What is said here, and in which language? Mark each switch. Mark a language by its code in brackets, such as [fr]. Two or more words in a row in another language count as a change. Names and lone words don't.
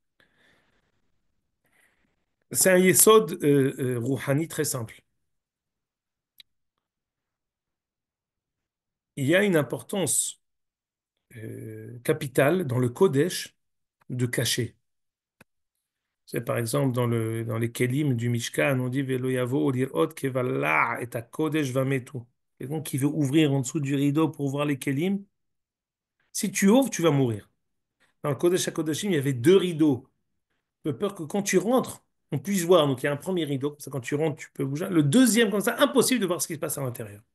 [fr] C'est un [he] יסוד רוחני [fr] très simple. Il y a une importance capitale dans le Kodesh de cacher. C'est par exemple dans les kelim du Mishkan, on dit [he] ולא יבואו לראות כבלע את הקודש ומתו. [fr] Quelqu'un qui veut ouvrir en dessous du rideau pour voir les kelim, si tu ouvres, tu vas mourir. Dans le [he] קודש הקודשים, [fr] il y avait deux rideaux. De peur que quand tu rentres, on puisse voir. Donc il y a un premier rideau, comme ça quand tu rentres, tu peux bouger. Le deuxième, comme ça, impossible de voir ce qui se passe à l'intérieur.